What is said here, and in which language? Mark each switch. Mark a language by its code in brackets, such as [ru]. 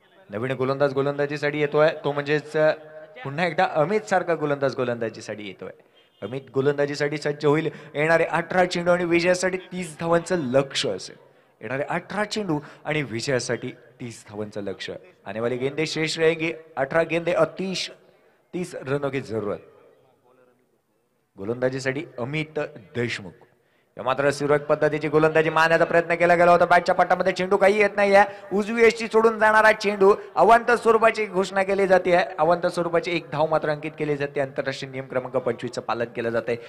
[mr] नवीन गोलंदाज गोलंदाजीसाठी येतोय, तो म्हणजेच पुन्हा एकदा अमित सारखा गोलंदाजीसाठी येतोय. अमित गोलंदाजीसाठी सज्ज होईल. येणारे 18 चेंडू आणि विजयासाठी 30 धावांचं लक्ष असेल. येणारे 18 चेंडू आणि विजयासाठी 30 धावांचं लक्ष. [hi] आने वाली गेंदे शेष रहेगी 18 गेंदे और 30 रनों की जरूरत. [mr] गोलंदाजीसाठी अमित देशमुख. या मात्र सुरेख पद्धतीची गोलंदाजी मारण्याचा प्रयत्न केला गेला होता. बॅटच्या पट्टामध्ये चेंडू काही येत नाही आहे. उजवी एसटी सोडून जाणारा चेंडू अवांत स्वरूपाची घोषणा केली जाते. अवांत स्वरूपाची एक धाव मात्र अंकित केली जाते. आंतरराष्ट्रीय नियम क्रमांक 25 चं पालन केलं जाते.